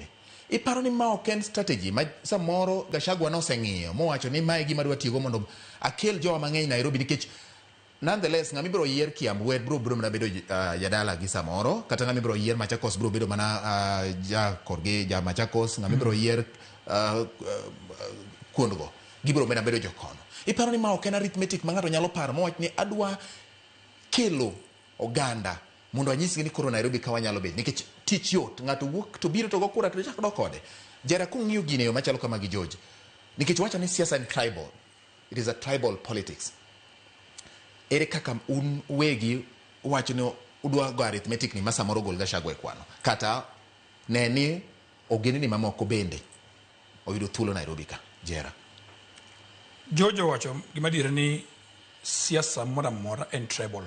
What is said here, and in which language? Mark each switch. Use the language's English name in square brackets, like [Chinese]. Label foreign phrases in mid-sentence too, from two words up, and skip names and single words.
[Luo (Kenya and Tanzania)] Iparo ni ma ok en strategy ma samoro Gachagua no seng'iyo mowacho ni mae gima dwa tigo mondo akel jowa mang'eny Nairobi nikech nonetheless ng'ami biro yier Kiambu wed biro mana bedo jadala gi samoro kata ng'ami biro yier Machakos biro bedo mana korgi ja Machakos ng'ami biro yier kuondgo gibiro mana bedo jokono. Iparo ni ma ok en arithmetic ma ng'ato nyalo paro mowach ni adwa kelo oganda mondo anyisgi ni koro Nairobi ka wanyalo bet nikech tich yot ng'ato wuok to biro to go kura to chak dok kode. Jera kung'iyo gine yo machalo kama gi George nikech wacho ni siasa en tribal. [English] It is a tribal politics. [Luo (Kenya and Tanzania)] Ere kaka un wegi wacho ni udwa go arithmetic ni masamoro gol Gachagua e kwano kata neni Ogendni mamoko bende oyudo thuolo Nairobi ka. Jera Jojo wacho gima dire ni siasa mora mora en tribal.